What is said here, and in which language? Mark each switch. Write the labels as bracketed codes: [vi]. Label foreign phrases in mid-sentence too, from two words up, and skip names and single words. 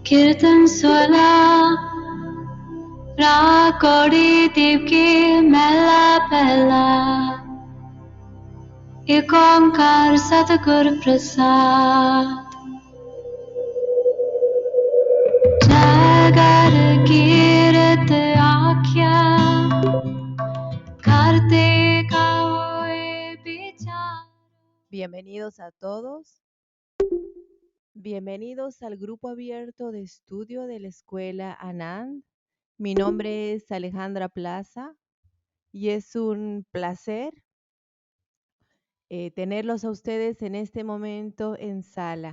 [pa] Kirtan sola Rakori Divki Mela Bella ਇੱਕ ਓਂਕਾਰ ਸਤਿਗੁਰ ਪ੍ਰਸਾਦਿ ਜਾਗਰ ਕੀਰਤ ਆਖਿਆ ਕਰਤੇ ਕਾ ਹੋਏ ਵਿਚਾਰ. [es] Bienvenidos a todos. Bienvenidos al grupo abierto de estudio de la Escuela Anand. Mi nombre es Alejandra Plaza y es un placer tenerlos a ustedes en este momento en sala.